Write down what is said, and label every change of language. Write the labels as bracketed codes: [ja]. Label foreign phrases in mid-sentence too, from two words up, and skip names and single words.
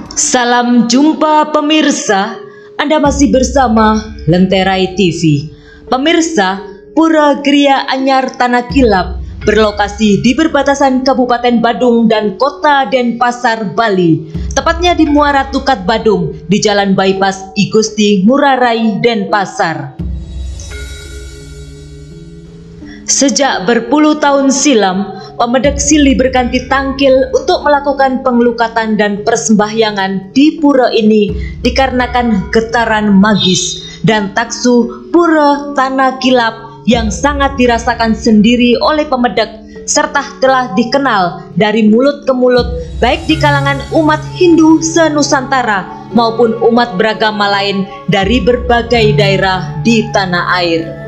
[id] Salam jumpa pemirsa, Anda masih bersama Lenterai TV. Pemirsa, Pura Gria Anyar Tanah Kilap berlokasi di perbatasan Kabupaten Badung dan Kota Denpasar, Bali. Tepatnya di Muara Tukat Badung, di Jalan Bypass I Gusti Ngurah Rai, Denpasar. Sejak berpuluh tahun silam, Pemedek silih berganti tangkil untuk melakukan pengelukatan dan persembahyangan di pura ini dikarenakan getaran magis dan taksu Pura Tanah Kilap yang sangat dirasakan sendiri oleh Pemedek serta telah dikenal dari mulut ke mulut baik di kalangan umat Hindu se-Nusantara maupun umat beragama lain dari berbagai daerah di tanah air.